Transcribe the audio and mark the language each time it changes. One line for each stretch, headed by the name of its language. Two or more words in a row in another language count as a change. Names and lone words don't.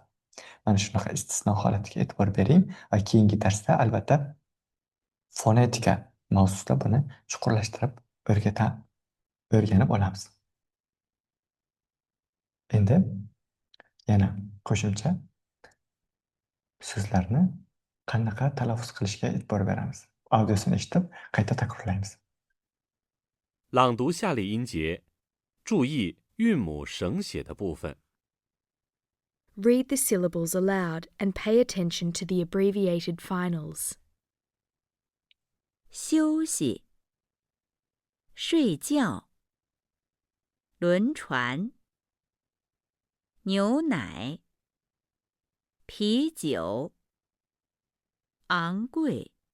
Uzbek: Mana shunaqa istisno holatiga e'tibor bering va keyingi darsda albatta fonetika mavzusida buni chuqurlashtirib o'rganib olamiz. Endi yana qo'shimcha so'zlarni qanaqa talaffuz qilishga e'tibor beramiz. Audiosini eshitib qayta takrorlaymiz.
Chinese: 朗读下列音节，注意韵母省写的部分。
English: Read the syllables aloud and pay attention to the abbreviated finals.
Chinese: 休息，睡觉，轮船，牛奶，啤酒，昂贵，